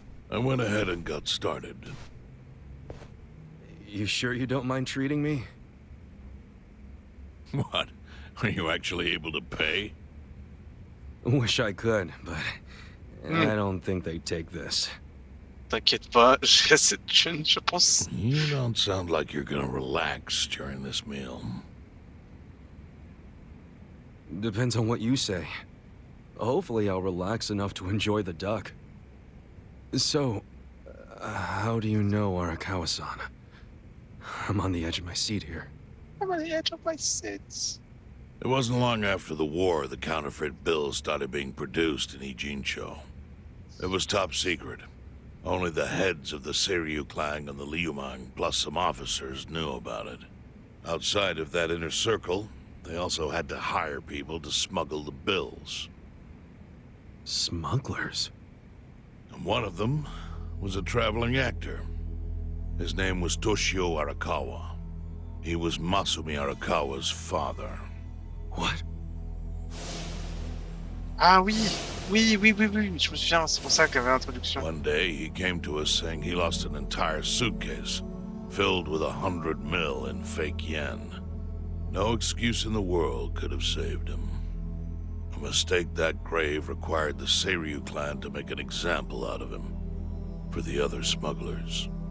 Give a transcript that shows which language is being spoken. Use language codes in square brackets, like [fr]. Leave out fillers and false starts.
[en] I went ahead and got started. You sure you don't mind treating me? What? Are you actually able to pay? Wish I could, but I don't think they'd take this. [fr] T'inquiète pas, j'ai assez de thunes, je pense. [en] You don't sound like you're gonna relax during this meal. Depends on what you say. Hopefully I'll relax enough to enjoy the duck. So, how do you know Arakawa-san? I'm on the edge of my seat here. I'm on the edge of my seat. It wasn't long after the war the counterfeit bills started being produced in Ijincho. It was top secret. Only the heads of the Seiryu clan and the Liumang, plus some officers, knew about it. Outside of that inner circle, they also had to hire people to smuggle the bills. Smugglers? And one of them was a traveling actor. His name was Toshio Arakawa. He was Masumi Arakawa's father. What? [fr] Ah oui, oui, je me souviens, c'est pour ça qu'il y avait l'introduction. [en] One day, he came to us saying he lost an entire suitcase, filled with 100 mil in fake yen. No excuse in the world could have saved him. A mistake that grave required the Seiryu clan to make an example out of him, for the other smugglers.